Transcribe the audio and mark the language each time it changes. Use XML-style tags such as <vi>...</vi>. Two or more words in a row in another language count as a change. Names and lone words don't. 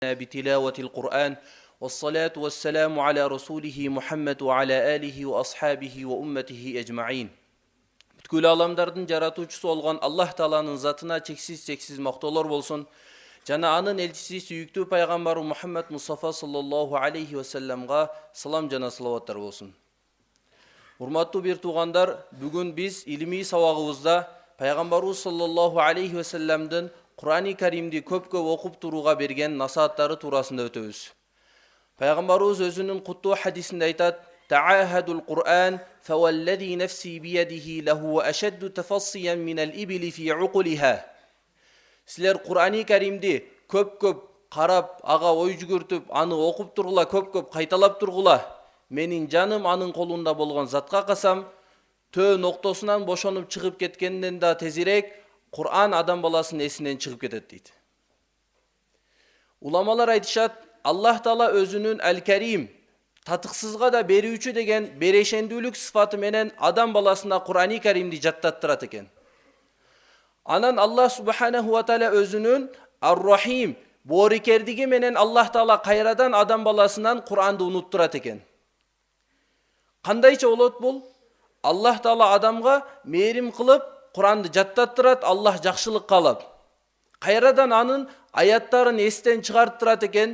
<ar>بتلاوة القرآن والصلاة والسلام على رسوله محمد وعلى آله وأصحابه وأمته أجمعين.</ar> <ky>Бүткүл аламдардын жаратуучусу болгон Аллах Тааланын затына чексиз мактоолор болсун. Жана анын элчиси сүйүктүү пайгамбару Мухаммад Мустафа</ky> <ar>صلى الله عليه وسلم</ar> <ky>салам жана салаваттар болсун. Урматтуу бир туугандар, бүгүн биз илимий сабагыбызда пайгамбарыбыз</ky> <ar>صلى الله عليه وسلم</ar> <ky>Кур'ан-ы Каримди көп-көп окуп турууга берген насааттары туурасында өтөбүз. Пайгамбарыбыз өзүнүн куттуу хадисинде айтат:</ky> <ar>"تعاهدوا القرآن فوالذي نفسي بيده لهو أشد تفصيا من الإبل في عقلها."</ar> <ky>Силер Кур'ан-ы Каримди көп-көп карап, ага ой жүгүртүп, аны окуп тургула, көп-көп кайталап тургула. Менин жаным анын колунда болгон затка касам, төө ноктосунан бошонуп чыгып кеткенден да тезирээк Кур'ан адам баласынын эсинен чыгып кетет дейт. Уламалар айтышат, Аллах Таала өзүнүн Ал-Карим, татыксызга да берүүчү деген берешендүүлүк сыфаты менен адам баласына Кур'ан-ы Каримди жаттаттырат экен. Анан Аллах</ky> <ar>سبحانه وتعالى</ar> <ky>өзүнүн Ар-Рахим, боорукердиги менен Аллах Таала кайрадан адам баласынан Кур'анды унуттурат экен. Кандайча болот бул? Аллах Таала адамга мээрим кылып Кур'анды жаттаттырат, Аллах жакшылык каалап. Кайрадан анын аяттарын эстен чыгарттырат экен.</ky>